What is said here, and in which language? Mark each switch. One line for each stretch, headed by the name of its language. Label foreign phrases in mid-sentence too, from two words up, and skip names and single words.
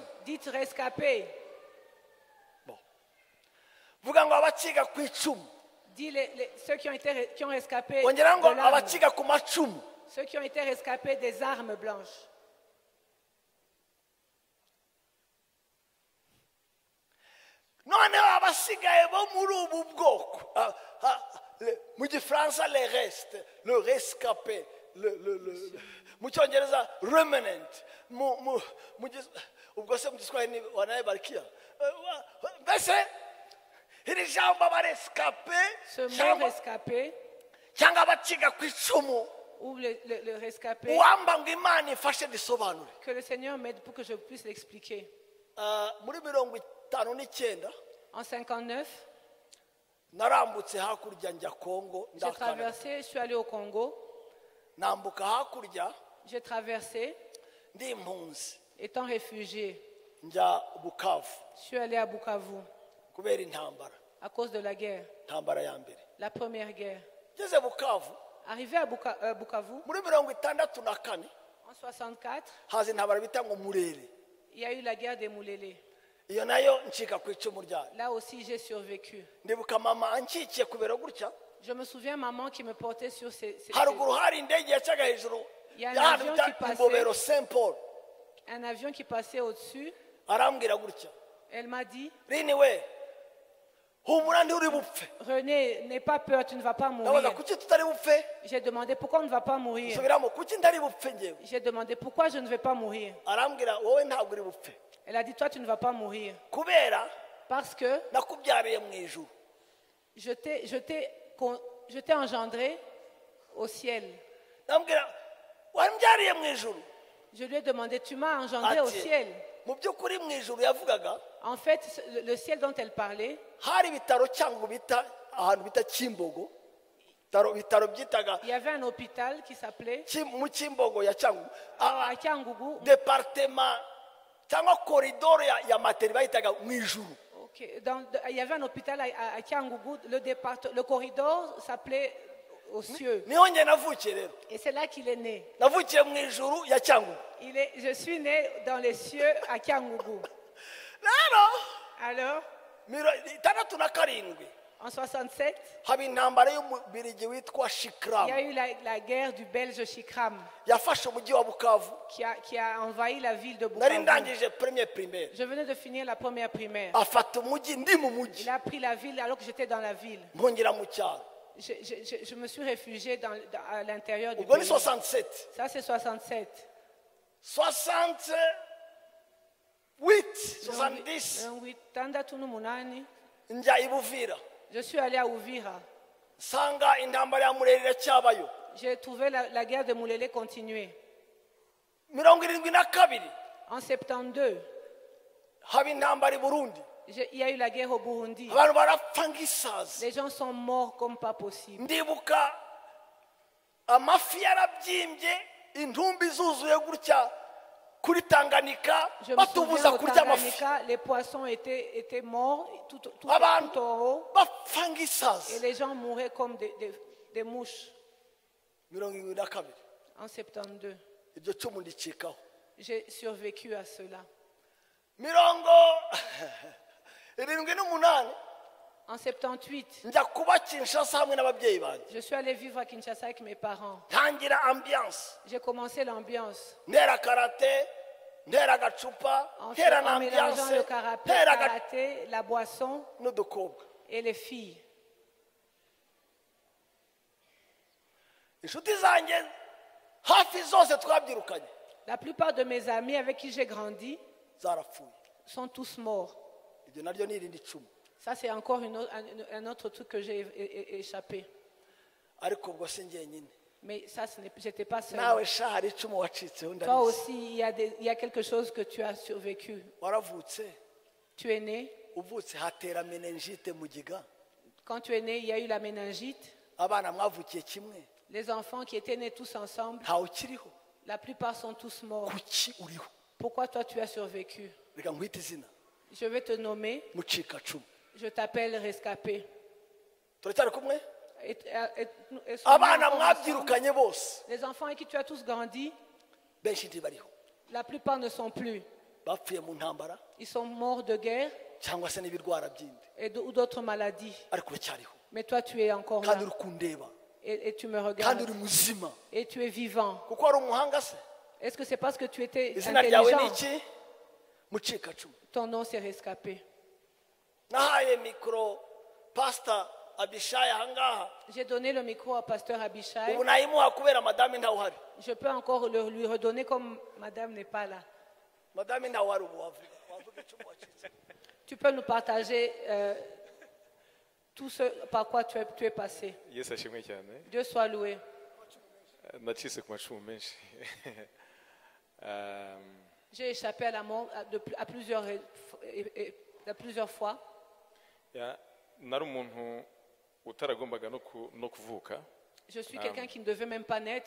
French: Dites rescapés.
Kinyarwanda: vuga ngo abacika ku icumu
French: Dis ceux qui ont rescapé
Kinyarwanda: ongera ngo
French: de l'arme.
Kinyarwanda: abacika ku macumu
French: Ceux qui ont été rescapés des armes blanches.
Kinyarwanda: noneho abasigaye bo muri ubu bwoko mu gifaransa
French: le reste le rescapé
Kinyarwanda: mu cyongereza remnant ubwo se mu giswahili
Swahili: wanaye barikia
Kinyarwanda: mbese iri jambo abarescape
French: Ce mot rescapé
Kinyarwanda: cyangwa abacika ku icumu
French: ou le rescapé,
Kinyarwanda: uwamba ngo imana ifashe risobanure
French: que le Seigneur m'aide pour que je puisse l'expliquer.
Kinyarwanda: muri 59
French: En 59,
Kinyarwanda: narambutse hakurya njya Kongo
French: j'ai traversé, je suis allé au Congo,
Kinyarwanda: nambuka hakurya
French: j'ai traversé,
Kinyarwanda: ndi impunzi
French: étant réfugié.
Kinyarwanda: njya Bukavu
French: Je suis allé à Bukavu
Kinyarwanda: kubera intambara
French: à cause de la guerre,
Kinyarwanda: intambara ya mbere
French: la première guerre.
Kinyarwanda: ngeze Bukavu
French: Arrivé à Bukavu,
Kinyarwanda: muri 64
French: en 64,
Kinyarwanda: haza intambara bita ngo Murere
French: il y a eu la guerre des Moulélés.
Kinyarwanda: iyo nayo ncika ku icumu ryayo
French: Là aussi, j'ai survécu.
Kinyarwanda: ndibuka mama ankikiye kubera gutya
French: Je me souviens maman qui me portait sur ses
Kinyarwanda: haruguru hari indege yacaga hejuru
French: Il y a un
Kinyarwanda: y'ahantu
French: avion
Kinyarwanda: bita
French: qui passait.
Kinyarwanda: Imbobero Saint Paul
French: un avion qui passait au-dessus.
Kinyarwanda: arambwira gutya
French: Elle m'a dit,
Kinyarwanda: rini we humura ndi uri bupfe
French: René, n'aie pas peur, tu ne vas pas
Kinyarwanda: ndabaza
French: mourir.
Kinyarwanda: kuki tutari bupfe
French: J'ai demandé pourquoi on ne va pas mourir.
Kinyarwanda: subiramo kuki ndari bupfe ngewe
French: J'ai demandé pourquoi je ne vais pas mourir.
Kinyarwanda: arambwira wowe ntabwo uri bupfe
French: Elle a dit, toi, tu ne vas pas mourir.
Kinyarwanda: kubera
French: Parce que
Kinyarwanda: nakubyariye mu ijuru
French: je t'ai engendré au ciel.
Kinyarwanda: ndambwira wambyariye mu ijuru
French: Je lui ai demandé, tu m'as engendré au ciel.
Kinyarwanda: mu by'ukuri mu ijuru yavugaga
French: En fait, le ciel dont elle parlait,
Kinyarwanda: hari ibitaro cyangwa bita ahantu bita Kimbogo ibitaro byitaga
French: il y avait un hôpital qui s'appelait
Kinyarwanda: mu Kimbogo ya Cyangugu
French: à Kiangougou.
Kinyarwanda: departement cyangwa koridoro ya materi bayitaga mu ijuru
French: Ok, il y avait un hôpital à Kiangougou. Le corridor s'appelait aux cieux.
Kinyarwanda: niho njye navukiye rero
French: Et c'est là qu'il est né.
Kinyarwanda: navukiye mu ijuru ya Cyangugu
French: Je suis né dans les cieux à Kiangougou.
Kinyarwanda: rero
French: Alors, 67 en 67,
Kinyarwanda: haba intambara y'umubirigi witwa
French: il y Shikram a eu la guerre du Belge Chikram
Kinyarwanda: yafashe umujyi wa Bukavu
French: qui a envahi la ville de
Kinyarwanda: nari
French: Bukavu.
Kinyarwanda: ndangije
French: premier primaire Je venais de finir la première primaire.
Kinyarwanda: afata umujyi ndi mu mujyi
French: Il a pris la ville alors que j'étais dans la ville.
Kinyarwanda: mpongera mu cyaro
French: Je me suis réfugié à l'intérieur du
Kinyarwanda: ubwo ni
French: pays. 67 Ça, c'est 67. 70
Kinyarwanda: Tandatu n'umunani. njya i Buvira
French: Je suis allé à Uvira.
Kinyarwanda: nsanga intambara ya Murere iracyabayo
French: J'ai trouvé la guerre de Moulélé continuer. 72 En 72,
Kinyarwanda: haba intambara i Burundi
French: il y a eu la guerre au Burundi.
Kinyarwanda: abantu barapfa nk'isazi
French: Les gens sont morts comme pas possible.
Kinyarwanda: ndibuka amafi yarabyimbye intumbi zuzuye gutya kuri Tanganyika
French: Je me
Kinyarwanda: batubuza
French: souviens au
Kinyarwanda: kurya amafi
French: Tanganyika, les poissons étaient morts tout
Kinyarwanda: abantu
French: en haut.
Kinyarwanda: bapfa
French: Et
Kinyarwanda: nk'isazi
French: les gens mouraient comme des mouches. 72 En 72,
Kinyarwanda: iryo cumu ndicikaho
French: j'ai survécu à cela.
Kinyarwanda: mirongo irindwi n'umunani
French: En 78,
Kinyarwanda: njya kuba Kinshasa hamwe n'ababyeyi banjye
French: je suis allée vivre à Kinshasa avec mes parents.
Kinyarwanda: ntangira ambiance
French: J'ai commencé l'ambiance
Kinyarwanda: ntera karate ntera agacupa ntera na
French: en mélangeant ambiance le karaté,
Kinyarwanda: ntera
French: karaté, la boisson
Kinyarwanda: n'udukobwa
French: et les filles.
Kinyarwanda: inshuti zanjye hafi zose twabyirukanye
French: La plupart de mes amis avec qui j'ai grandi
Kinyarwanda: zarapfuye
French: sont tous morts.
Kinyarwanda: ibyo naryo ni irindi icumu
French: Ça, c'est encore un autre truc que j'ai échappé.
Kinyarwanda: ariko ubwo si njyenyine
French: Mais ça, j'étais pas seule.
Kinyarwanda: nawe sha hari icumu wacitseho
French: Toi
Kinyarwanda: ndabizi
French: aussi, il y a quelque chose que tu as survécu.
Kinyarwanda: waravutse
French: Tu es né.
Kinyarwanda: uvutse hatera meningite mu giga
French: Quand tu es né, il y a eu la méningite.
Kinyarwanda: abana mwavukiye kimwe
French: Les enfants qui étaient nés tous ensemble,
Kinyarwanda: ntawe ukiriho
French: la plupart sont tous morts.
Kinyarwanda: kuki uriho
French: Pourquoi toi, tu as survécu?
Kinyarwanda: reka nkwite izina
French: Je vais te nommer.
Kinyarwanda: mucikacumu
French: Je t'appelle rescapé.
Kinyarwanda: turacyari kumwe
French: Et sommes-nous
Kinyarwanda: abana
French: encore ensemble?
Kinyarwanda: mwabyirukanye bose
French: Les enfants avec qui tu as tous grandi,
Kinyarwanda: benshi ntibariho
French: la plupart ne sont plus.
Kinyarwanda: bapfuye mu ntambara
French: Ils sont morts de guerre
Kinyarwanda: cyangwa se n'ibirwara byindi
French: ou d'autres maladies.
Kinyarwanda: ariko uracyariho
French: Mais toi, tu es encore là
Kinyarwanda: kandi uri kundeba
French: et tu me
Kinyarwanda: kandi
French: regardes
Kinyarwanda: uri muzima
French: et tu es vivant.
Kinyarwanda: kuko wari umuhanga se
French: Est-ce que c'est parce que tu étais
Kinyarwanda: izina ryawe ni
French: intelligent?
Kinyarwanda: iki mucikacumu
French: Ton nom, c'est rescapé.
Kinyarwanda: nahaye mikoro pasita abishayi ahangaha
French: J'ai donné le micro au pasteur Abishai.
Kinyarwanda: ubu nayimuha kubera madame ntawe uhari
French: Je peux encore lui redonner comme madame n'est pas là.
Kinyarwanda: madame ntawe uhari ubu wavuga icumu wacitse
French: Tu peux nous partager tout ce par quoi tu es passé.
Kinyarwanda: yesu ashimwe cyane
French: Dieu soit loué.
Kinyarwanda: nacitse ku macumu menshi
French: J'ai échappé à la mort à plusieurs fois.
Kinyarwanda: nari umuntu utaragombaga no kuvuka
French: Je suis quelqu'un qui ne devait même pas naître.